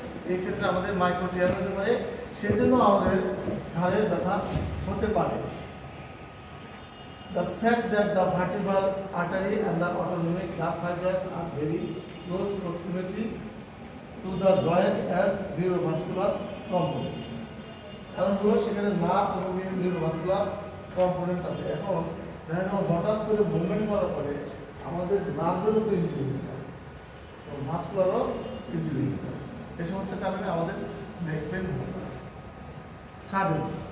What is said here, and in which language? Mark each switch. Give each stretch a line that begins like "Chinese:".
Bangla: এই ক্ষেত্রে আমাদের মাইক্রো টিয়ার হতে পারে, সেই জন্য আমাদের ঘাড়ের ব্যথা হতে পারে।
English: The fact that the vertebral artery and the autonomic nerve fibers are very close proximity to the joint adds neurovascular component.
Bangla: কারণ হলো সেখানে নার্ভ এবং নিউরোভাস্কুলার কম্পোনেন্ট আছে। এখন দেখা গেল হঠাৎ করে মুভমেন্ট করার পরে আমাদের নার্ভেরও তো ইনজুরি হতে পারে, ভাস্কুলারও ইনজুরি হতে পারে। এই সমস্ত কারণে আমাদের নেক পেইন হতে পারে সাডেন।